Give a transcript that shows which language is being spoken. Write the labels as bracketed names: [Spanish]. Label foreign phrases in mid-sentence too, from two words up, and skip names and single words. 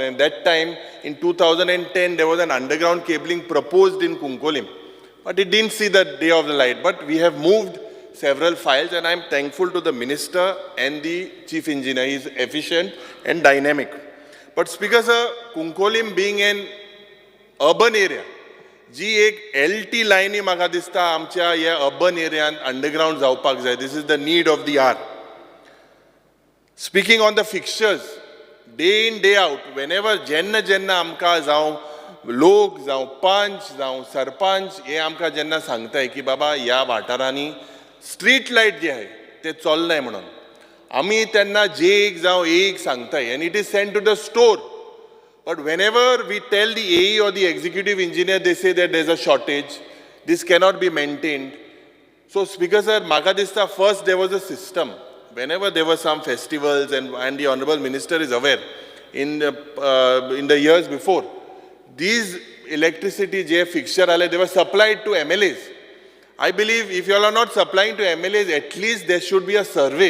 [English] And that time, in 2010, there was an underground cabling proposed in Kunkolim. But it didn't see the day of the light. But we have moved several files, and I'm thankful to the minister and the chief engineer. He is efficient and dynamic. But Speaker sir, Kunkolim being an urban area, [Konkani] जी एक LT line म्हाका दिसता आमच्या ह्या अर्बन एरियान अंडरग्राउंड जावपाक जाय. [English] This is the need of the hour. Speaking on the fixtures, day in, day out, whenever [Konkani] जेन्ना आमकां जावं लोक जावं पंच जावं सरपंच हे आमकां जेन्ना सांगताय की बाबा ह्या वाठारांनी [English] street light [Konkani] जे आहे ते चलनाय म्हणून आमी तेन्ना जेक जावं एक सांगताय, [English] and it is sent to the store. But whenever we tell the AE or the executive engineer, they say that there's a shortage, this cannot be maintained. So Speaker sir, [Konkani] म्हाका दिसता [English] first there was a system. Whenever there were some festivals, and the Honorable Minister is aware, in the years before, these electricity fixture they were supplied to MLAs. I believe if you all are not supplying to MLAs, at least there should be a survey.